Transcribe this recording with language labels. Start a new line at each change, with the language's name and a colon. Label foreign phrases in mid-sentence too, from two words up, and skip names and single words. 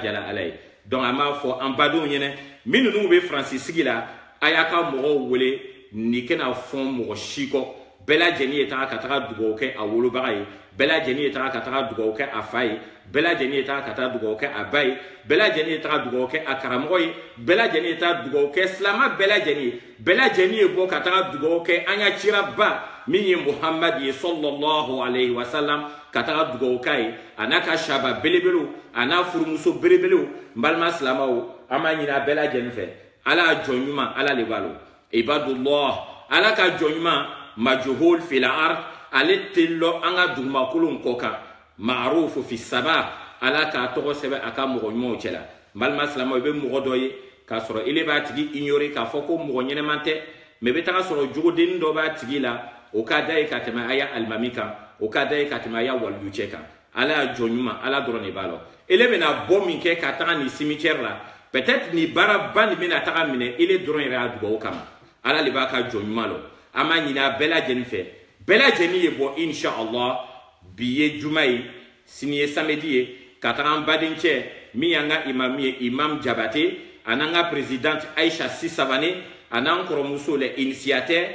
Bambara: jara ala ye donc an b'a fɔ an badenw ɲɛna min ninnu bɛ faransi sigi la a y'a ka mɔgɔw wele nin kana fɔn mɔgɔ si kɔ bɛɛ lajɛlen ye taga ka taga dugawu kɛ a wolobaga ye bɛɛ lajɛlen ye taga ka taga dugawu kɛ a fa ye bɛɛ lajɛlen ye taga ka taga dugawu kɛ a ba ye bɛɛ lajɛlen ye taga dugawu kɛ a karamɔgɔ ye bɛɛ lajɛlen ye taga dugawu kɛ silamɛ bɛɛ lajɛlen ye bɛɛ lajɛlen ye bɔ ka taga dugawu kɛ an ka ciraba min ye muhamadu ye
Arabic: صلى الله عليه وسلم
Bambara: ka taga dugawu k'a ye a n'a ka saba belebelew a n'a furumuso belebelew n balima silamɛw an b'a ɲini a bɛɛ lajɛlen fɛ ala jɔn ɲuman ala le b'a lo ibadullah ala ka jɔn ɲuman
Arabic: مجهول في الأرض
Bambara: ale tɛ lɔ an ka dugumakolow kɔ kan
Arabic: معروف في السماء
Bambara: ala k'a tɔgɔ sɛbɛn a ka mɔgɔ ɲumanw cɛ la n balima silamɛw i bɛ mɔgɔ dɔ ye k'a sɔrɔ ile b'a tigi ignorer k'a fɔ ko mɔgɔ ɲɛnɛman tɛ mais i bɛ taga sɔrɔ jogodennin dɔ b'a tigi la o ka da ye ka tɛmɛ a ya alimami kan o ka da ye ka tɛmɛ a ya waliyu cɛ kan ala y'a jɔn ɲuman ala dɔrɔn de b'a lɔ ele bɛna bɔ min kɛ ka taga nin cimetière la peut-être nin baaraba nin bɛna taga minɛ ele dɔrɔn yɛrɛ y'a dugawu kama ala de b'a ka jɔn ɲuman lɔ an b'a ɲini a bɛɛ lajɛlen fɛ bɛɛ lajɛlen ye bɔ inshallah bi ye juma ye sini ye samedi ye ka taga an baden cɛ min y'an ka imam ye imam jabate a n'an ka présidente aisha sisabane a n'an kɔrɔmuso
French: le initiateur